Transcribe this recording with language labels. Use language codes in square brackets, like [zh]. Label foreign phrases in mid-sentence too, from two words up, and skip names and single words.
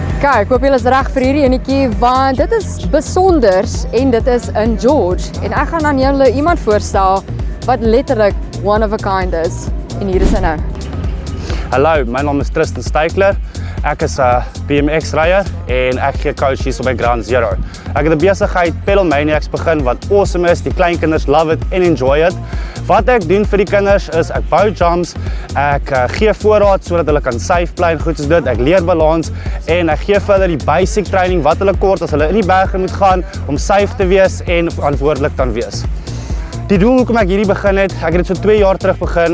[af] Okay, ek hoop julle is reg vir hierdie enetjie want dit is besonders en dit is in George en ek gaan aan julle iemand voorstel wat letterlik [en] one of a kind [af] is en hier is hy nou. Hallo, my naam is Tristan Steikler. Ek is 'n BMX ryer en ek gee coach hier by Ground Zero. Ek het 'n besigheid Pedal Maniacs begin wat awesome is. Die kleinkinders [en] love it [af] en [en] enjoy it. [af] Wat ek doen vir die kinders is ek bou jumps, ek gee voorraad sodat hulle kan safe bly en goed soos dit. Ek leer balans en ek gee vir hulle die [en] basic training [af] wat hulle kort as hulle in die berge moet gaan om safe te wees en verantwoordelik kan wees. Die doel hoekom ek hierdie begin het, ek het dit so 2 jaar terug begin.